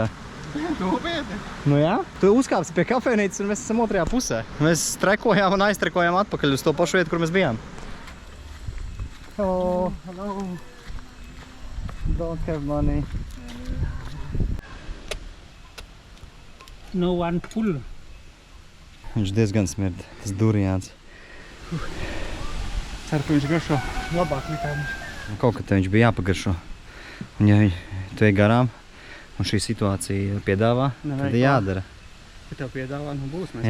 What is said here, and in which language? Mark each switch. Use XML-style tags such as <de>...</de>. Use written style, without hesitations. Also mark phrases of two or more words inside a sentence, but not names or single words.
<lv>Nopietni. Nu jā, tu uzkāpsi pie kafejnīcas un mēs esam otrajā pusē. Mēs trekojām un aiztrekojām atpakaļ uz to pašu vietu, kur mēs bijām.</lv> <en>Hello. Hello. Don't have money. No one pull.</en> <lv>Viņš diezgan smird, tas duriāns. Ceru, ka viņš garšo labāk nekā viņš. Kaut kad te viņš bija jāpagaršo. Un ja tu ej garām un šī situācija piedāvā, tad jādara. Ja tev piedāvā, nu būs, mēs</lv>